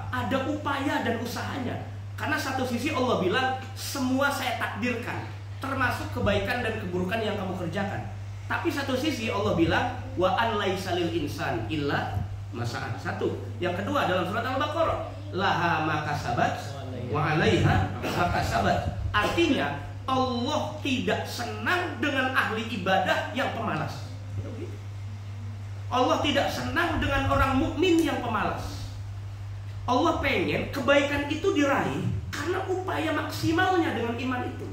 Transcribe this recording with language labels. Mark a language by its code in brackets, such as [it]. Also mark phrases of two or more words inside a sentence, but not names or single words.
[id] Ada upaya dan usahanya. Karena satu sisi Allah bilang, semua saya takdirkan, termasuk kebaikan dan keburukan yang kamu kerjakan. Tapi satu sisi Allah bilang, [ar] وأن ليس للإنسان إلا ما سعى. [id] Satu. Yang kedua dalam surat Al-Baqarah, [ar] لها ما كسبت وعليها ما كسبت. [id] Artinya Allah tidak senang dengan ahli ibadah yang pemalas. Allah tidak senang dengan orang mukmin yang pemalas. Allah pengen kebaikan itu diraih karena upaya maksimalnya dengan iman itu.